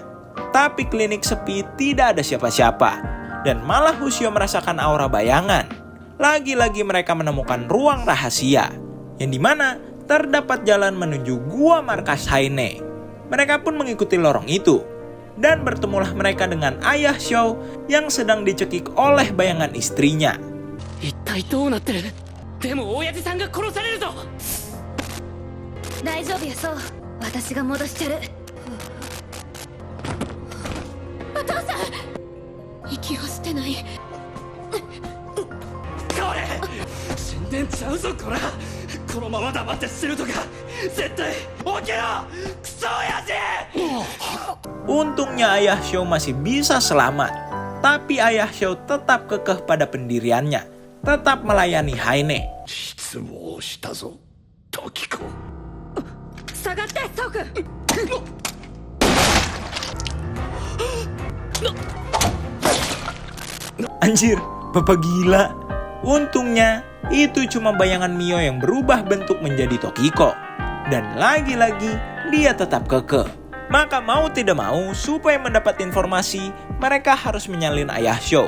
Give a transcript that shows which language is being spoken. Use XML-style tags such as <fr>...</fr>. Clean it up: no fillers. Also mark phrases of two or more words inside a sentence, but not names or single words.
<id>Tapi klinik sepi, tidak ada siapa-siapa. Dan malah Ushio merasakan aura bayangan. Lagi-lagi mereka menemukan ruang rahasia, yang dimana terdapat jalan menuju gua markas Haine. Mereka pun mengikuti lorong itu. Dan bertemulah mereka dengan ayah Sho yang sedang dicekik oleh bayangan istrinya.</id> <ja>一体どうなってる？でも親父さんが殺されるぞ。大丈夫やそう。私が戻してる。お父さん、息を捨てない。これ死んでんちゃうぞこら。このまま黙って死ぬとか絶対起きろクソ親父。</ja> <id>Untungnya ayah Sho masih bisa selamat. Tapi ayah Sho tetap kekeh pada pendiriannya, tetap melayani Haine.</id> <ja>失望したぞ時子。下がってソク</ja> <id>Anjir, bapak gila. Untungnya, itu cuma bayangan Mio yang berubah bentuk menjadi Tokiko. Dan lagi-lagi, dia tetap kekeh. Maka mau tidak mau, supaya mendapat informasi, mereka harus menyalin Ayah Shou.</id>